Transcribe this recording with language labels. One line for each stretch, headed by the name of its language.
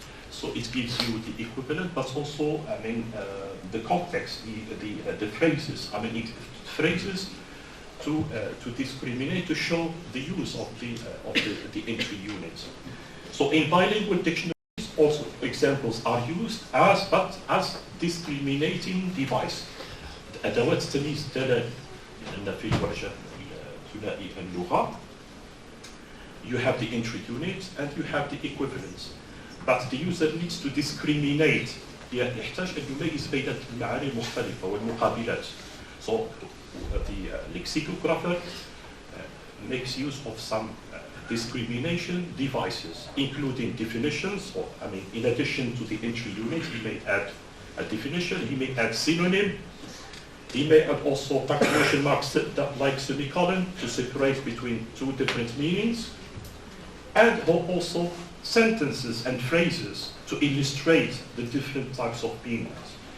English: So it gives you the equivalent, but also, the context, the phrases. Phrases to discriminate, to show the use of the entry unit. So in bilingual dictionaries, also examples are used as discriminating device.
Arabic: أدوات تمييز دالة في الوجه ثنائي اللغة.
English: You have the entry unit and you have the equivalence. But the user needs to discriminate.
Arabic: يحتاج أن يميز بين المعاني المختلفة والمقابلات.
English: So the lexicographer makes use of some discrimination devices, including definitions. In addition to the entry unit, he may add a definition, he may add synonym, he may add also punctuation marks like semicolon to separate between two different meanings, and also sentences and phrases to illustrate the different types of meanings.